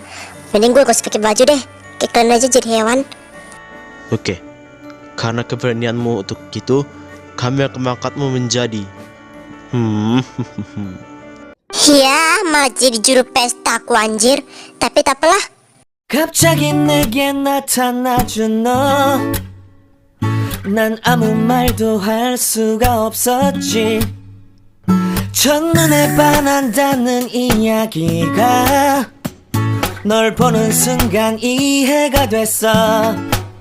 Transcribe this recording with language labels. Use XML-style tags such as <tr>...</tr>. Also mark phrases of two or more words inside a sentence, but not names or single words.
<id>Mending gue gak usah pakai baju deh. Kayak kalian aja jadi hewan. Oke. Karena keberanianmu untuk gitu, kami akan mengangkatmu menjadi Ya, malah jadi juru pesta aku anjir. Tapi tak apalah.</id> <ko>갑자기 내게 나타나준 너. 난 아무 말도 할 수가 없었지. 첫눈에 반한다는 이야기가 널 보는 순간 이해가 됐어.</ko>